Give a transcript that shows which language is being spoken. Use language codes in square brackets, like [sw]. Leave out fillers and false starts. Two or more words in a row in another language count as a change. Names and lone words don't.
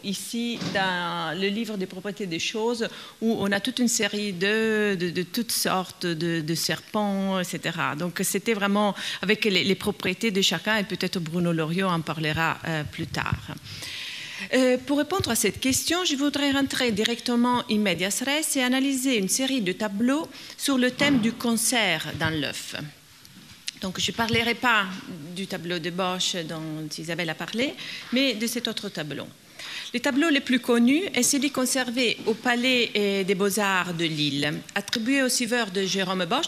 [fr] Ici, dans le livre des propriétés des choses, où on a toute une série de toutes sortes de serpents, etc. Donc, c'était vraiment avec les propriétés de chacun, et peut-être Bruno Loriot en parlera plus tard. Pour répondre à cette question, je voudrais rentrer directement [la] in medias res [fr] et analyser une série de tableaux sur le thème du concert dans l'œuf. Donc, je ne parlerai pas du tableau de Bosch dont Isabelle a parlé, mais de cet autre tableau. Le tableau le plus connu est celui conservé au Palais des Beaux-Arts de Lille, attribué au suiveur de Jérôme Bosch.